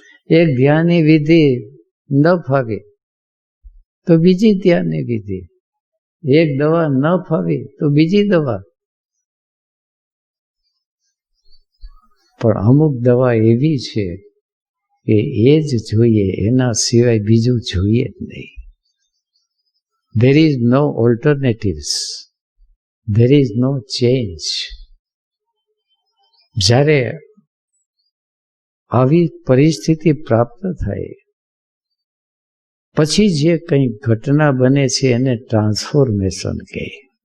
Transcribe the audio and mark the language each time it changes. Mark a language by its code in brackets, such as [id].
[gu] એક ધ્યાનની વિધિ ન ફાવી તો બીજી ધ્યાનની વિધિ. એક દવા ન ફાવી તો બીજી દવા. પણ અમુક દવા એવી છે કે એ જ જોઈએ, એના સિવાય બીજું જોઈએ જ નહીં. [en] There is no alternatives. There is no change. [gu] જ્યારે આવી પરિસ્થિતિ પ્રાપ્ત થાય પછી જે કંઈ ઘટના બને છે એને ટ્રાન્સફોર્મેશન કહે.